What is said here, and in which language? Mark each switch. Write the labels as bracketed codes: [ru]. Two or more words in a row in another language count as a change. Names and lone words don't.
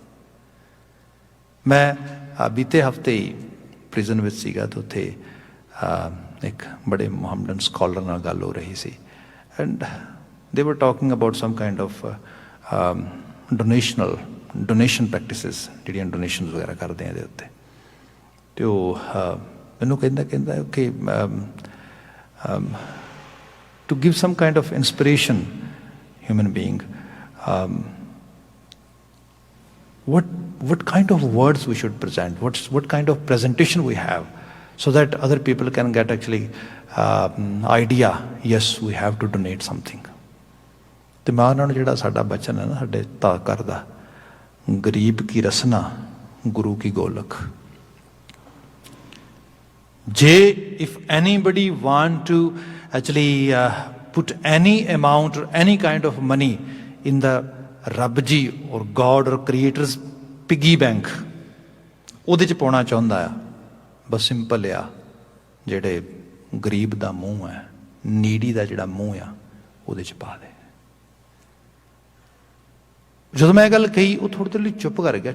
[pa] ਮੈਂ ਬੀਤੇ ਹਫ਼ਤੇ ਹੀ ਪ੍ਰਿਜ਼ਨ ਵਿੱਚ ਸੀਗਾ, ਤੇ ਉੱਥੇ ਇੱਕ ਬੜੇ [en] Muhammadan scholar [pa] ਨਾਲ ਗੱਲ ਹੋ ਰਹੀ ਸੀ, [en] and they were talking about some kind of donation practices, [pa] ਜਿਹੜੀਆਂ ਡੋਨੇਸ਼ਨ ਵਗੈਰਾ ਕਰਦੇ ਆ ਇਹਦੇ ਉੱਤੇ। ਅਤੇ ਉਹ ਮੈਨੂੰ ਕਹਿੰਦਾ ਕਿ [en] to give some kind of inspiration human being, what kind of words we should present, what kind of presentation we have, so that other people can get actually idea, yes we have to donate something। [pa] ਤੇ ਮੈਂ ਉਹਨਾਂ ਨੂੰ ਜਿਹੜਾ ਸਾਡਾ ਬਚਨ ਹੈ ਨਾ ਸਾਡੇ ਤਾਂ ਕਰਦਾ, ਗਰੀਬ ਕੀ ਰਸਨਾ ਗੁਰੂ ਕੀ ਗੋਲਕ। ਜੇ [en] if anybody want to actually put any amount or any kind of money in the [pa] ਰੱਬ ਜੀ ਔਰ ਗੋਡ ਔਰ [en] creators piggy bank, [pa] ਉਹਦੇ 'ਚ ਪਾਉਣਾ ਚਾਹੁੰਦਾ ਆ, ਬਸ ਸਿੰਪਲ ਆ, ਜਿਹੜੇ ਗਰੀਬ ਦਾ ਮੂੰਹ ਹੈ, ਨੀਡੀ ਦਾ ਜਿਹੜਾ ਮੂੰਹ ਆ, ਉਹਦੇ 'ਚ ਪਾ ਦੇ। ਜਦੋਂ ਮੈਂ ਇਹ ਗੱਲ ਕਹੀ, ਉਹ ਥੋੜ੍ਹੀ ਦੇਰ ਲਈ ਚੁੱਪ ਕਰ ਗਿਆ।